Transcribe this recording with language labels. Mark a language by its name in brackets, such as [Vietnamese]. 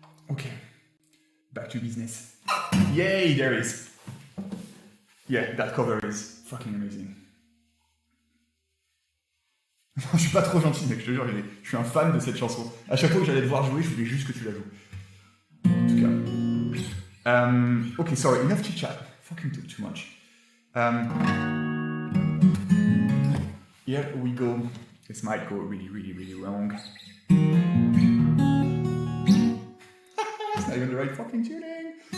[English] Okay, back to business. Yay, there it is. Yeah, that cover is fucking amazing. [French] Je suis pas trop gentil, mec, je te jure, je suis un fan de cette chanson. À chaque fois que j'allais te voir jouer, je voulais juste que tu la joues. En tout cas. [English] Okay, sorry, enough chit chat. Fucking talk too much. Here we go. This might go really, really, really wrong. It's not even the right fucking tuning.